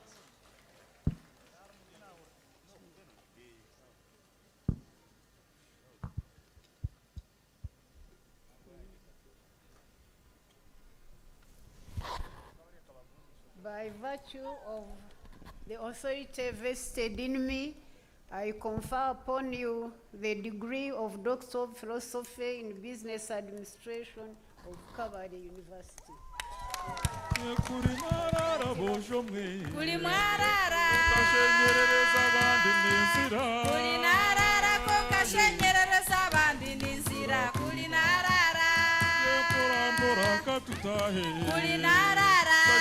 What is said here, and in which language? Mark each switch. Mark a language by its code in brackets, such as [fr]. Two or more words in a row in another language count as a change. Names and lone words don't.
[en] By virtue of the authority vested in me, I confer upon you the degree of Doctor of Philosophy in Business Administration of Kabale University. [cgg] Kuli mwarara. Kuli narara kokashenyereza abandi n'inzira. Kuli narara. Kuli narara.